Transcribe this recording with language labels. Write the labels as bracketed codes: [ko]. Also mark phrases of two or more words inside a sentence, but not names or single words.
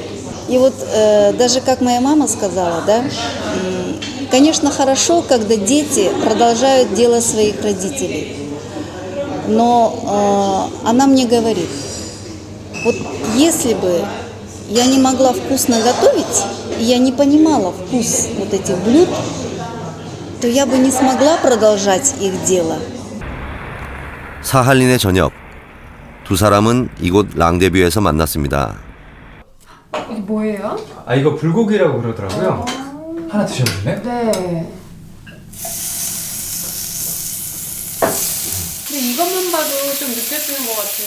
[ru] И даже как моя мама сказала, да, конечно, хорошо, когда дети продолжают дело своих родителей. Но она мне говорит, если бы я не могла вкусно готовить, и я не понимала вкус этих блюд, то я бы не смогла продолжать их дело. [ko] 사할린의 저녁. 두 사람은 이곳 랑데뷰에서 만났습니다. 이게 뭐예요? 이거 불고기라고 그러더라고요. 하나 드셔보실래요? 네. 근데 이것만 봐도 좀 느껴지는 것 같아요.